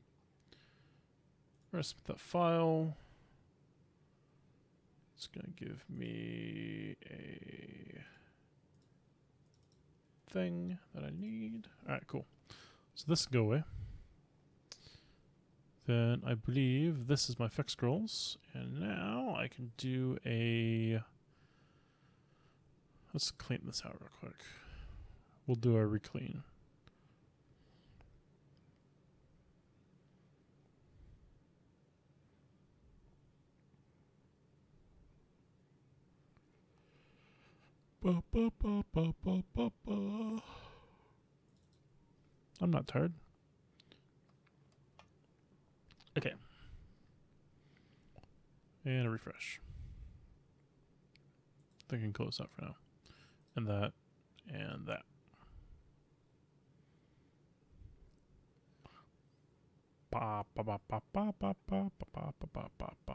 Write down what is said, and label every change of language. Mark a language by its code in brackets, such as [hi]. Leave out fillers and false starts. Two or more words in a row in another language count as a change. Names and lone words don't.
[en] We're gonna submit that file. It's gonna give me a thing that I need. Alright, cool. So this can go away. Then I believe this is my fix scrolls. And now I can do a... Let's clean this out real quick. we'll do a reclean. Ba, ba, ba, ba, ba, ba, ba. I'm not tired. Okay. And a refresh. I think I can close out for now. And that. And that. Ba, ba, ba, ba, ba, ba, ba, ba, ba, ba, ba, ba.